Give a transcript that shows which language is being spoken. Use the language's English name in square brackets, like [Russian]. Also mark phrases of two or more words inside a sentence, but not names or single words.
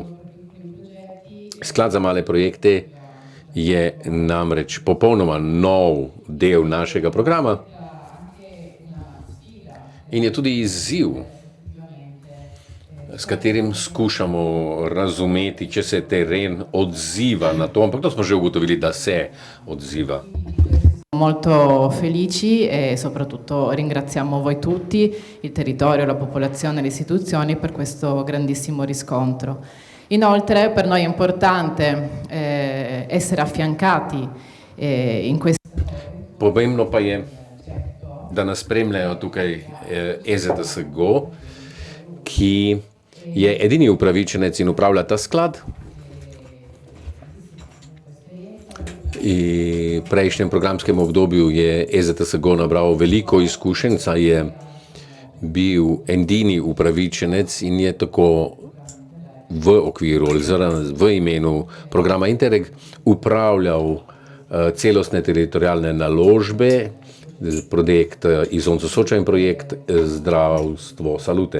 [Slovenian] Sklad za male projekte je namreč popolnoma nov del našega programa in je tudi izziv, s katerim skušamo razumeti, če se teren odziva na to, ampak to smo že ugotovili, da se odziva. [Italian] Molto felici e soprattutto ringraziamo voi tutti, il territorio, la popolazione e le istituzioni per questo grandissimo riscontro. Inoltre per noi è importante essere affiancati in questo. [Slovenian] Pomembno pa je, da nas spremljajo tukaj EZTSGO, ki je edini upravičenec in upravlja ta sklad. V prejšnjem programskem obdobju je EZTSGO nabral veliko izkušenj, saj je bil edini upravičenec in je tako v okviru, v imenu programa Interreg upravljal celostne teritorialne naložbe, projekt Isonzo Soča in projekt Zdravstvo Salute.